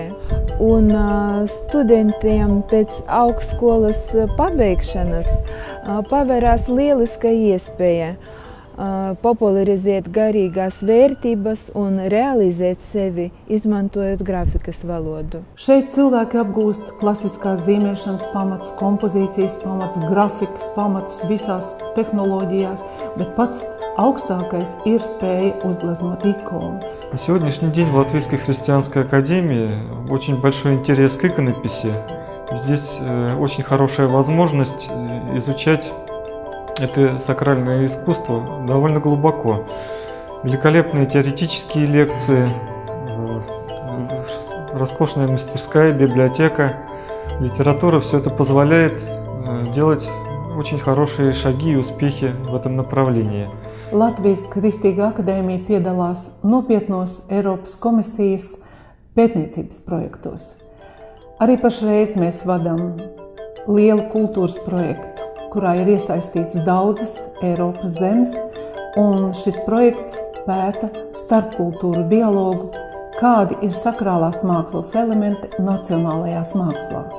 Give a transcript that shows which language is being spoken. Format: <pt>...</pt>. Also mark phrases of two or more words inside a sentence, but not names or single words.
<lv>Un studentiem pēc augstskolas pabeigšanas pavērās lieliska iespēja popularizēt garīgās vērtības un realizēt sevi, izmantojot grafikas valodu. Šeit cilvēki apgūst klasiskās zīmēšanas pamatus, kompozīcijas pamatus, grafikas pamatus visās tehnoloģijās, bet pats augstākais ir spēja uzgleznot ikonu.</lv> <ru>На сегодняшний день в Латвийской христианской академии очень большой интерес к иконописи. Здесь очень хорошая возможность изучать это сакральное искусство довольно глубоко. Великолепные теоретические лекции, роскошная мастерская, библиотека, литература. Все это позволяет делать очень хорошие шаги и успехи в этом направлении.</ru> <lv>Latvijas Kristīgā akadēmija piedalās nopietnos Eiropas komisijas pētniecības projektos. Arī pašreiz mēs vadām lielu kultūras projektu, kurā ir iesaistīts daudzas Eiropas zemes, un šis projekts pēta starpkultūru dialogu, kādi ir sakrālās mākslas elementi nacionālajās mākslās.</lv>